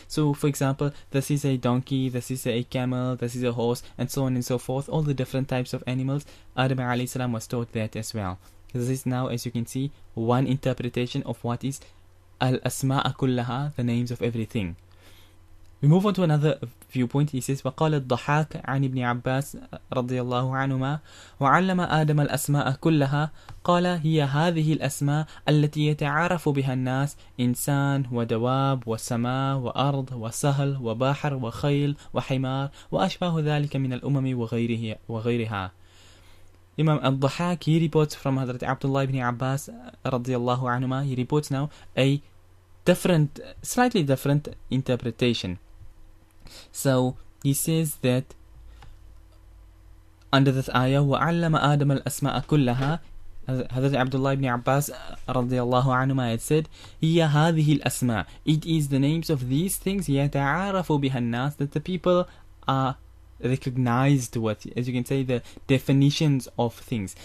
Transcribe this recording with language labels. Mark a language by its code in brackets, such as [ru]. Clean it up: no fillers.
[en] So for example, this is a donkey, this is a camel, this is a horse, and so on and so forth. All the different types of animals, Adam alayhi salam was taught that as well. This is now, as you can see, one interpretation of what is al-asma'a kullaha, the names of everything. We move on to another viewpoint. He says, [ar] وقال الضحاك عن ابن عباس رضي الله عنهما وعلم آدم الأسماء كلها قال هي هذه الأسماء التي يتعارف بها الناس إنسان ودواب وسماء وأرض وسهل وبحر وخيل وحمار وأشباه ذلك من الأمم وغيرها. [en] Imam al-Dhahak, he reports from Hadhrat Abdullah ibn Abbas radiyallahu anhuma, he reports now a different, slightly different interpretation. So he says that under this ayah, [ar] وَعَلَّمَ آدَمَ الْأَسْمَاءَ كُلَّهَا, [en] Hadhrat Abdullah ibn Abbas radiyallahu anhuma had said, [ar] هِيَ هَذِهِ الْأَسْمَاء, [en] it is the names of these things [ar] يَتَعَارَفُ بِهَا النَّاسِ, [en] that the people are recognized with, as you can say, the definitions of things.